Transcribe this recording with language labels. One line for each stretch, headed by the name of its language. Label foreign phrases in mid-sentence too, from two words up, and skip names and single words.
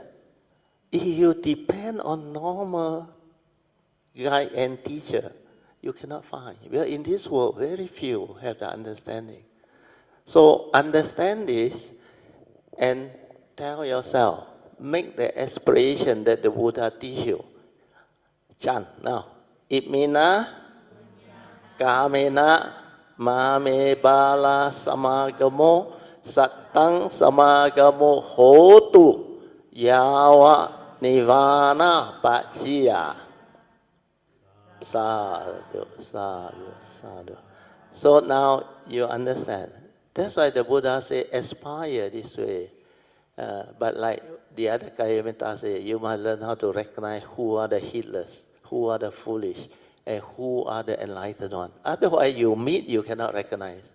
English: If you depend on normal guide and teacher, you cannot find. Well, in this world, very few have the understanding. So understand this and tell yourself, make the aspiration that the Buddha teach you. Chant now.
Pali: Itmina, kamena, mame bala samagamo, sattang samagamo hotu, yawa nirvana pachiya. Sadhu, sadhu, sadhu.
English: So now you understand. That's why the Buddha say, aspire this way. But like the other Kayamita say, you must learn how to recognize who are the heedless, who are the foolish, and who are the enlightened ones. Otherwise, you meet, you cannot recognize.